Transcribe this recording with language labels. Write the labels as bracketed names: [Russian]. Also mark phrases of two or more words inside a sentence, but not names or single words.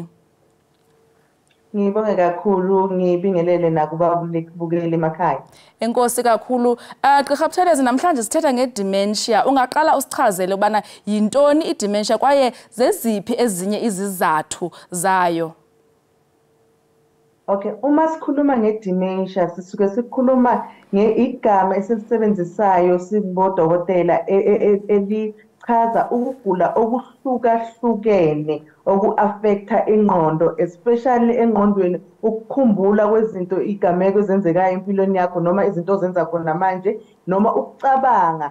[Zulu] Ngibonge kakhulu, ngibingelele nakubabukeli emakhaya. [Xhosa] Enkosi kakhulu. Gqirha Buthelezi, namhlanje sithetha ngedementia. Ungaqala usichazele ubana yintoni idementia kwaye zeziphi ezinye izizathu zayo? Okay, [Zulu] uma sikhuluma ngedementia sisuke sikhuluma igama esilisebenzisayo sibodokotela elichaza ukugula okuhlukahlukene oku-affecta ingqondo, especially engqondweni, ukukhumbula kwezinto igameko ezenzekayo empilweni yakho noma izinto ozenza khona manje noma ukucabanga.